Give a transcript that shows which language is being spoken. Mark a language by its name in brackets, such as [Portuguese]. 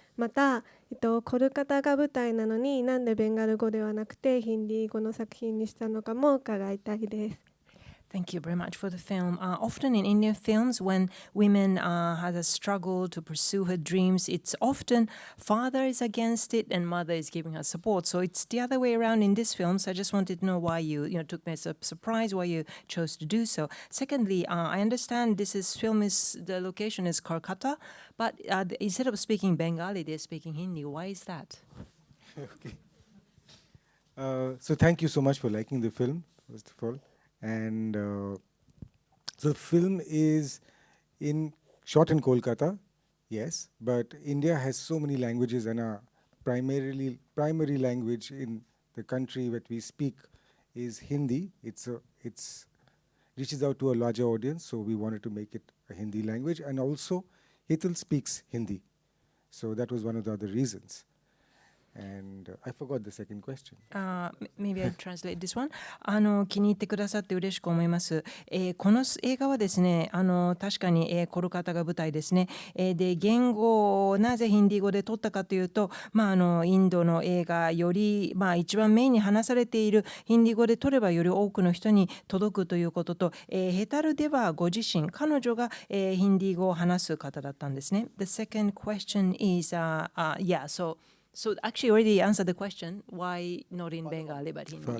[Japanese] また、コルカタが舞台なのになんでベンガル語ではなくてヒンディー語の作品にしたのかも伺いたいです。 [English] Thank you very much for the film. Often in Indian films, when women has a struggle to pursue her dreams, it's often father is against it and mother is giving her support. So it's the other way around in this film. So I just wanted to know why you took me as a surprise, why you chose to do so. Secondly, I understand the location is Kolkata, but instead of speaking Bengali, they're speaking Hindi. Why is that? Okay. So thank you so much for liking the film, first of all. And so the film is shot in Kolkata, yes, but India has so many languages, and our primary language in the country that we speak is Hindi. It's reaches out to a larger audience, so we wanted to make it a Hindi language, and also Hital speaks Hindi, so that was one of the other reasons. And I forgot the second question. Maybe I translate this one. [Japanese] 気に入ってくださって嬉しく思います。この映画はですね、確かに、コルカタが舞台ですね。で、言語をなぜヒンディー語で撮ったかというと、インドの映画より、一番メインに話されているヒンディー語で撮ればより多くの人に届くということと、ヘタルではご自身、彼女が、ヒンディー語を話す方だったんですね。 [English] The second question is, So actually already answered the question, why not in Bengali but Hindi?